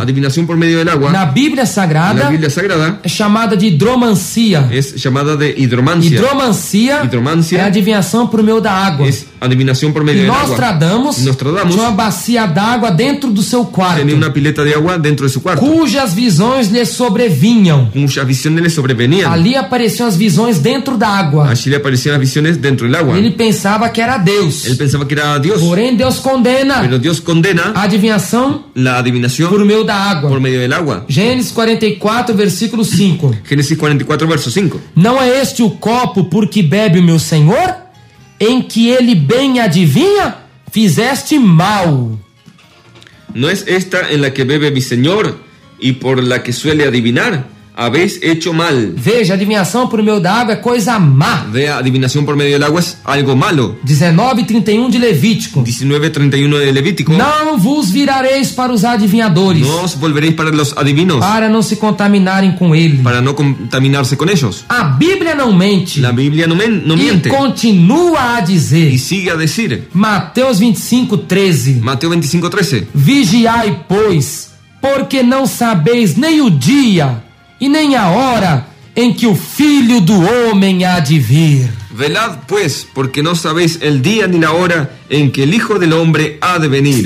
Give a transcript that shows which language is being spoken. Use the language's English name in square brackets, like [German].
[Spanish] Adivinación por medio del agua, [Portuguese] na Bíblia [Spanish] en [Portuguese] Sagrada [Spanish] la Biblia Sagrada, [Portuguese] é chamada de hidromancia. [Spanish] es llamada de hidromancia. [Portuguese] Hidromancia [Spanish] Hidromancia [Portuguese] é adivinhação por meio da água. [Spanish] Es adivinación por [Portuguese] E [Spanish] medio del agua. [Portuguese] Nostradamus [Spanish] Nostradamus [Portuguese] tinha uma bacia d'água dentro do seu quarto, [Spanish] tenía una pileta de agua dentro de su cuarto, [Portuguese] cujas visões lhe sobrevinham. [Spanish] cuyas visiones le sobrevenían. [Portuguese] Ali apareciam as visões dentro da água. [Spanish] Allí le aparecían las visiones dentro del agua. [Portuguese] Ele pensava que era Deus. [Spanish] Él pensaba que era Dios, [Portuguese] Porém, Deus condena [Spanish] pero Dios condena [Portuguese] a adivinhação [Spanish] la [Portuguese] por [Spanish] adivinación [Portuguese] meio da água. [Spanish] por medio del agua. [Portuguese] Gênesis 44, versículo 5. [Spanish] Génesis 44, verso 5. [Portuguese] Não é este o copo por que bebe o meu Senhor? Em que ele bem adivinha? Fizeste mal. [Spanish] ¿No es esta en la que bebe mi Señor y por la que suele adivinar? Habéis hecho mal. [Portuguese] Veja, adivinhação por meio da água é coisa má. [Spanish] Vea, adivinación por medio del agua es algo malo. [Portuguese] 19:31 de Levítico. [Spanish] 19:31 de Levítico. [Portuguese] Não vos virareis para os adivinhadores, [Spanish] No os volveréis para los adivinos, [Portuguese] para não se contaminarem com ele. [Spanish] para no contaminarse con ellos. [Portuguese] A Bíblia não mente. [Spanish] La Biblia no [Portuguese] E [Spanish] miente. [Portuguese] continua a dizer. [Spanish] Y sigue a decir, [Portuguese] Mateus 25:13. [Spanish] Mateo 25:13. [Portuguese] Vigiai, pois, porque não sabeis nem o dia e nem a hora em que o Filho do Homem há de vir. [Spanish] Velad pues, porque no sabéis el día ni la hora en que el Hijo del Hombre ha de venir.